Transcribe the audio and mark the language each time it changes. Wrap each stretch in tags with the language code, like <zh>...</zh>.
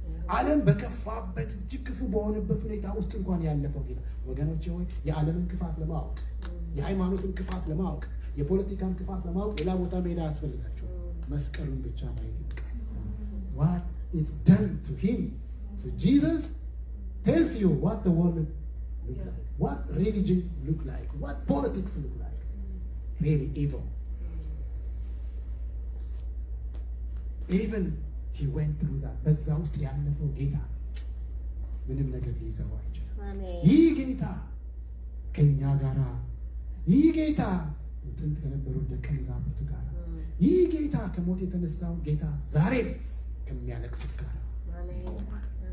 <am>ዓለም በከፋበት እጅግ ክፉ በሆነበት ሁኔታ ውስጥ እንኳን ያለፈው ጌታ፣ ወገኖቼ ሆይ የዓለምን ክፋት ለማወቅ፣ የሃይማኖትን ክፋት ለማወቅ፣ የፖለቲካን ክፋት ለማወቅ ሌላ ቦታ መሄድ አያስፈልጋቸውም። መስቀሉን ብቻ ማየት ይበቃል።</am> <en>What is done to him? So Jesus tells you what the world look like, what religion look like, what politics look like. Really evil. Even he went through that.</en> <am>በዛ ውስጥ ያለፈው ጌታ ምንም ነገር ሊይዘው አይችልም። ይህ ጌታ ከኛ ጋራ፣ ይህ ጌታ ጥንት ከነበሩ ደቀ መዛሙርቱ ጋር፣ ይህ ጌታ ከሞት የተነሳው ጌታ ዛሬም ከሚያለቅሱት ጋር ይቆማል።</am>